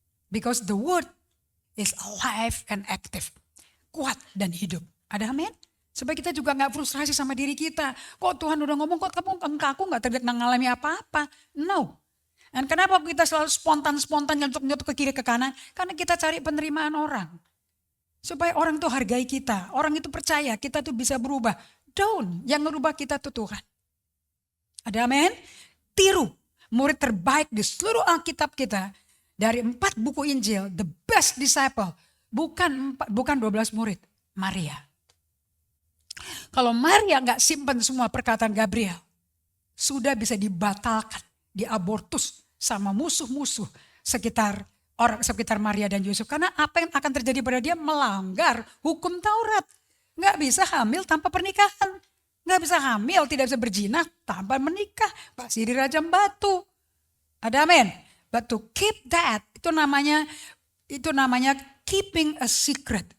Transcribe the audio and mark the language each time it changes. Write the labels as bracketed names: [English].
[English] Because the word is alive and active. [Indonesian] Kuat dan hidup. Ada amin? Supaya kita juga gak frustrasi sama diri kita. Kok Tuhan udah ngomong, kok aku gak mengalami apa-apa. [English] No. [Indonesian] Dan kenapa kita selalu spontan-spontan nyentuh ke kiri ke kanan? Karena kita cari penerimaan orang. Supaya orang tuh hargai kita. Orang itu percaya kita tuh bisa berubah. [English] Don't. [Indonesian] Yang merubah kita tuh Tuhan. Ada amin? Tiru. Murid terbaik di seluruh Alkitab kita. Dari 4 buku Injil. [English] The best disciple. [Indonesian] Bukan 12 murid. Maria. Kalau Maria gak simpan semua perkataan Gabriel. Sudah bisa dibatalkan. Diabortus sama musuh-musuh sekitar Maria dan Yusuf. Karena apa yang akan terjadi pada dia melanggar hukum Taurat. Gak bisa hamil tanpa pernikahan. Gak bisa hamil, tidak bisa berzina tanpa menikah. Pasti dirajam batu. Ada amin. [English] But to keep that, [Indonesian] itu namanya [English] keeping a secret.